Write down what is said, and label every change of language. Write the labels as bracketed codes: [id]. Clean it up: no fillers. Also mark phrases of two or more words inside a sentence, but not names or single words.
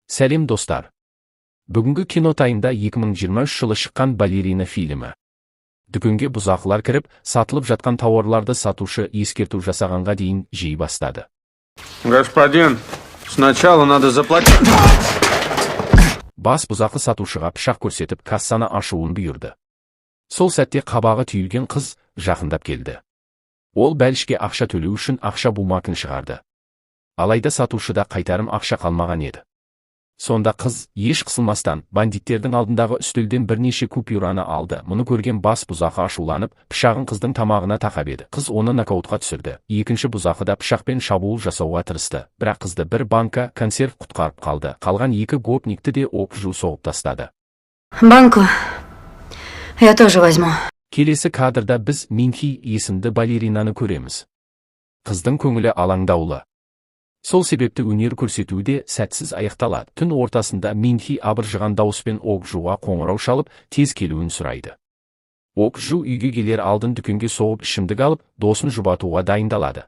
[kk] Сәлем достар. Бүгінгі кинотайымда 2023 жылы шыққан «Балерина» фильмі. Дүкенге бұзақылар кіріп, сатылып жатқан тауарларды сатушы ескерту жасағанға дейін жей бастады. [ru] Господин, сначала надо заплатить. [kk] Бас бұзақы сатушыға пышақ көрсетіп, кассаны ашуын бұйырды. Сол сәтте қабағы түйілген қыз жақындап келді. Ол бәлішке ақша төлеу үшін ақша бумагын шығарды. Алайда сатушыда қайтарым ақша қалмаған еді. Сонда қыз, еш қысылмастан, бандиттердің алдындағы үстелден бірнеше купюраны алды. Мұны көрген бас бұзақы ашуланып, пышағын қыздың тамағына тақап еді. Қыз оны нокаутқа түсірді. Екінші бұзақы да пышақпен шабуыл жасауға тырысты. Бірақ қызды бір банка консерв құтқарып қалды. Қалған екі гопникті де оқ-жу соғып тастады. [ru] Банку я тоже возьму. [kk] Келесі кадрда біз Минхи есімді балеринаны көреміз. Қыздың көңілі алаңдаулы. Сол себепті өнер көрсетуі де сәтсіз аяқталады. Түн ортасында Минхи абыржыған дауыспен оқ-жуға қоңырау шалып, тез келуін сұрайды. Оқ-жу үйге келер алдын дүкенге соғып ішімдік алып, досын жұбатуға дайындалады.